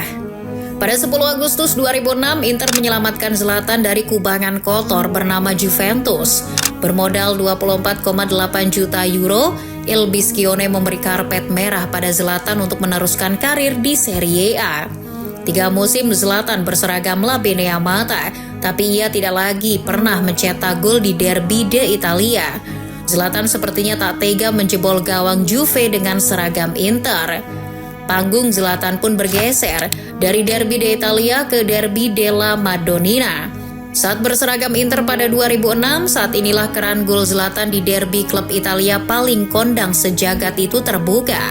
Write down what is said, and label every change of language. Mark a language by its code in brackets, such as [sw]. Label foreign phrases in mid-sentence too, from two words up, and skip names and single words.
[id] Pada 10 Agustus 2006, Inter menyelamatkan Zlatan dari kubangan kotor bernama Juventus. Bermodal 24,8 juta euro, Il Biscione memberi karpet merah pada Zlatan untuk meneruskan karir di Serie A. 3 musim Zlatan berseragam La Beneamata, tapi ia tidak lagi pernah mencetak gol di Derby d'Italia. Zlatan sepertinya tak tega menjebol gawang Juve dengan seragam Inter. Panggung Zlatan pun bergeser dari Derby d'Italia ke Derby della Madonnina. Saat berseragam Inter pada 2006, saat inilah keran gol Zlatan di derby klub Italia paling kondang sejagat itu terbuka.